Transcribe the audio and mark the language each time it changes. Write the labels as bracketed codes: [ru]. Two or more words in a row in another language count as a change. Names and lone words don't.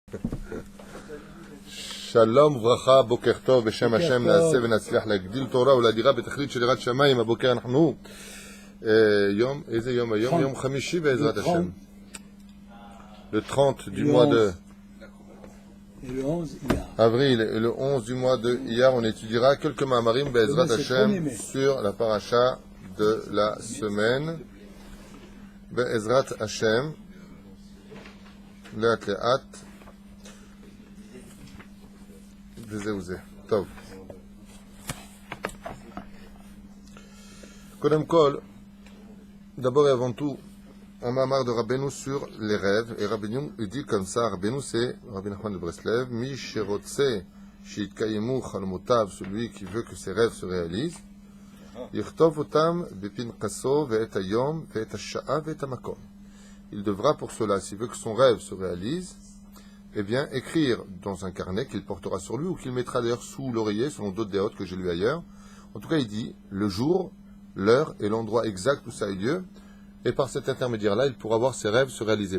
[he] שלום וברכה, בוקר טוב, בשם השם נעשה ונצליח להגדיל תורה ולאדירה בתכלית של יראת שמיים. הבוקר אנחנו איזה יום היום? יום חמישי בעזרת השם, [fr] le 30 du mois de avril et le 11 du mois de Iyar. On étudiera quelques ma'amarim [he] בעזרת השם [fr] sur la paracha de la semaine [he] בעזרת השם, לאט לאט וזהו זה. טוב. קודם כל, [fr] d'abord et avant tout, un mamar de Rabbeinu sur les rêves. Et Rabbeinu dit comme ça, Rabbeinu c'est Rabbi Nachman de Breslev, [he] מי שרוצה שיתקיימו חלומותיו, [fr] celui qui veut que ses rêves se réalisent, [he] יכתוב אותם בפנקסו ואת היום ואת השעה ואת המקום. [fr] Il devra pour cela, s'il veut que son rêve se réalise, eh bien, écrire dans un carnet qu'il portera sur lui ou qu'il mettra d'ailleurs sous l'oreiller, selon d'autres déotes que j'ai lu ailleurs. En tout cas, il dit le jour, l'heure et l'endroit exact où ça a eu lieu. Et par cet intermédiaire-là, il pourra voir ses rêves se réaliser.